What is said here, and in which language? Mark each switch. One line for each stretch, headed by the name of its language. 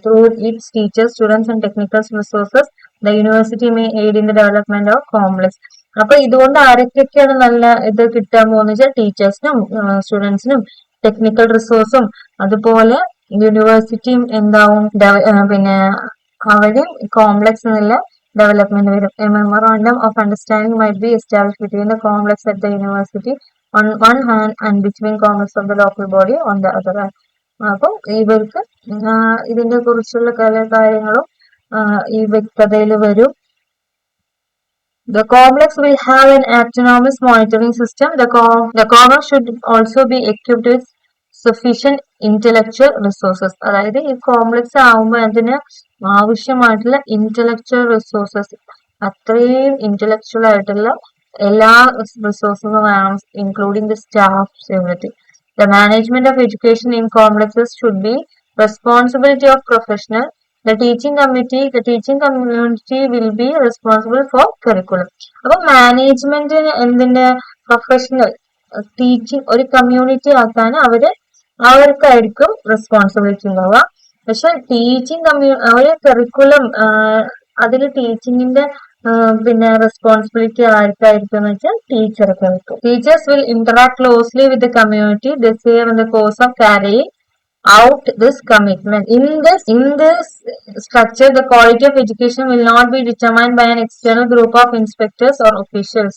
English: Through its teachers, students and technical resources the university may aid in the development of complex.
Malayalam: അപ്പൊ ഇതുകൊണ്ട് ആരൊക്കെയാണ് നല്ല ഇത് കിട്ടാൻ പോകുന്നത് വെച്ചാൽ ടീച്ചേഴ്സിനും സ്റ്റുഡൻസിനും ടെക്നിക്കൽ റിസോഴ്സും അതുപോലെ യൂണിവേഴ്സിറ്റിയും എന്താവും പിന്നെ അവര് കോംപ്ലക്സ് എന്നുള്ള development വരും.
English: A memorandum of understanding might be established between the complex at the university on one hand and between complex of the local body on the other hand.
Malayalam: അപ്പം ഇവർക്ക് ഇതിനെ കുറിച്ചുള്ള കാര്യങ്ങളും ഈ വ്യക്തതയിൽ വരും.
English: The complex will have an autonomous monitoring system. The complex should also be equipped with sufficient intellectual resources.
Malayalam: അതായത് ഈ complex ആവുമ്പോൾ അതിന് ആവശ്യമായിട്ടുള്ള ഇന്റലക്ച്വൽ റിസോഴ്സസ്, അത്രയും ഇന്റലക്ച്വൽ ആയിട്ടുള്ള എല്ലാ റിസോഴ്സും വേണം,
English: Including the staffs, everything. The management of education in complexes should be responsibility of professional. The teaching community will be responsible for curriculum.
Malayalam: അപ്പൊ മാനേജ്മെന്റിന് എന്തിന്റെ പ്രൊഫഷണൽ ടീച്ചിങ് ഒരു കമ്മ്യൂണിറ്റി ആക്കാൻ അവർക്കായിരിക്കും റെസ്പോൺസിബിലിറ്റി ഉണ്ടാവുക. പക്ഷെ ടീച്ചിങ് അവര് കറിക്കുലം അതിൽ ടീച്ചിങ്ങിന്റെ പിന്നെ റെസ്പോൺസിബിലിറ്റി ആർക്കായിരിക്കും എന്ന് വെച്ചാൽ ടീച്ചർക്ക് ആയിരിക്കും.
English: Teachers will interact closely with the community the save in the course of carrying out this commitment. In this structure, the quality of education will not be determined by an external group of inspectors or officials.